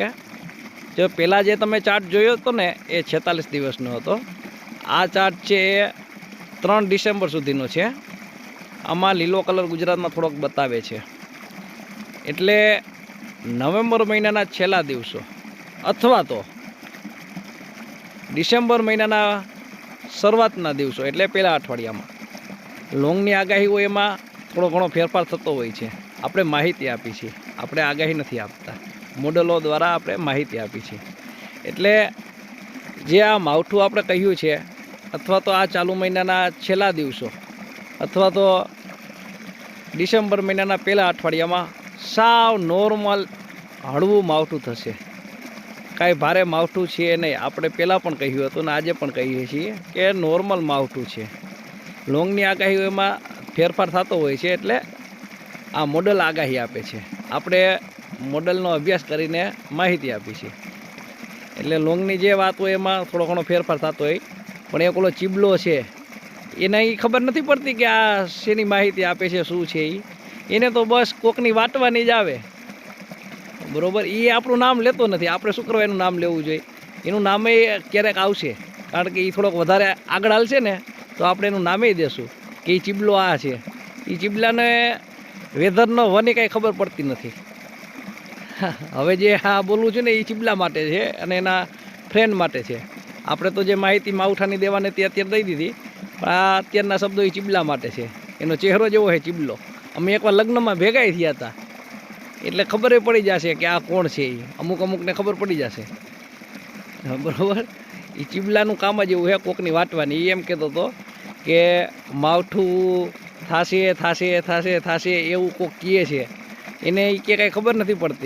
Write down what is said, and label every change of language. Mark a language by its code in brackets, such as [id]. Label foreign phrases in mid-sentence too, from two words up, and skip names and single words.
[gu] જો પહેલાં જે તમે ચાર્ટ જોયો હતો ને એ 46 દિવસનો હતો। આ ચાર્ટ છે એ 3 ડિસેમ્બર સુધીનો છે। આમાં લીલો કલર ગુજરાતમાં થોડોક બતાવે છે, એટલે નવેમ્બર મહિનાના છેલ્લા દિવસો અથવા તો ડિસેમ્બર મહિના શરૂઆતના દિવસો એટલે પહેલા અઠવાડિયામાં લોંગની આગાહી હોય એમાં થોડો ઘણો ફેરફાર થતો હોય છે। આપણે માહિતી આપી છે, આપણે આગાહી નથી આપતા, મોડલો દ્વારા આપણે માહિતી આપી છે। એટલે જે આ માવઠું આપણે કહ્યું છે અથવા તો આ ચાલુ મહિનાના છેલ્લા દિવસો અથવા તો ડિસેમ્બર મહિનાના પહેલા અઠવાડિયામાં સાવ નૉર્મલ હળવું માવઠું થશે। કાંઈ ભારે માવઠું છે નહીં। આપણે પહેલા પણ કહ્યું હતું ને આજે પણ કહીએ છીએ કે નૉર્મલ માવઠું છે। લોંગની આગાહી એમાં ફેરફાર થતો હોય છે, એટલે આ મૉડલ આગાહી આપે છે। આપણે મૉડલનો અભ્યાસ કરીને માહિતી આપી છે। એટલે લોંગની જે વાત હોય એમાં થોડો ઘણો ફેરફાર થતો હોય, પણ એક ઓલો ચીબલો છે એને ઈ ખબર નથી પડતી કે આ શેની માહિતી આપે છે, શું છે ઈ। એને તો બસ કોકની વાટવાની જ આવે, બરોબર। યે આપણું નામ લેતો નથી। આપણે શું કરવા એનું નામ લેવું જોઈએ। એનું નામે ક્યારેક આવશે, કારણ કે ઈ થોડોક વધારે આગળ હાલશે ને તો આપણે એનું નામે દેશું કે ઈ ચીબલો આ છે। ઈ ચીબલાને વેધરનો વની કાંઈ ખબર પડતી નથી। હવે જે આ બોલવું છું ને ઈ ચીબલા માટે છે અને એના ફ્રેંડ માટે છે। આપણે તો જે માહિતી માવઠાની દેવાની તે અત્યારે દઈ દીધી, પણ આ અત્યારના શબ્દો ઈ ચીબલા માટે છે। એનો ચહેરો જેવો છે ચીબલો। અમે એકવાર લગ્નમાં ભેગાય થયા હતા, એટલે ખબર પડી જશે કે આ કોણ છે। અમુક અમુકને ખબર પડી જશે, બરાબર। એ ચીબલાનું કામ જ એવું છે, કોકની વાટવાની। એ એમ કહેતો હતો કે માવઠું થાશે થાશે થાશે થાશે એવું કોક કહે છે, એને એ કે કાંઈ ખબર નથી પડતી।